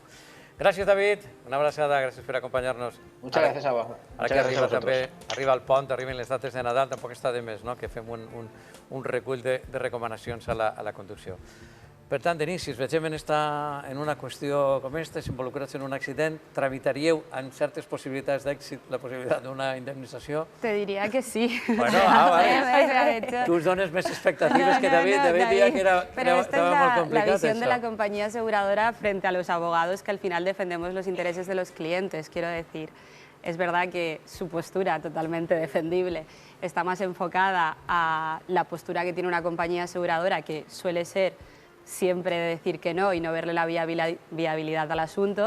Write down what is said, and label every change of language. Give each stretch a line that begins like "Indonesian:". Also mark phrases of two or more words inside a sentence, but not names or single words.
Catalan: Gràcies, David, una abraçada, gràcies per acompanyar-nos.
Spanish: Muchas gracias a vos.
Catalan: Ara que arriba el pont, arriben les dates de Nadal, tampoc està de més que fem un recull de recomanacions a la conducció. Per tant, Denis, si us vegem en una qüestió com aquesta, si involucrats en un accident, tramitaríeu amb certes possibilitats d'èxit la possibilitat d'una indemnització?
Spanish: Te diría que sí. Bueno, vale.
Catalan: Tú dones més expectatives que David. David
Spanish: diría que era Pero esta es la visión de la compañía. compañía aseguradora frente a los abogados que al final defendemos los intereses de los clientes, quiero decir. Es verdad que su postura, totalmente defendible, está más enfocada a la postura que tiene una compañía aseguradora, que suele ser siempre decir que no y no verle la viabilidad al asunto.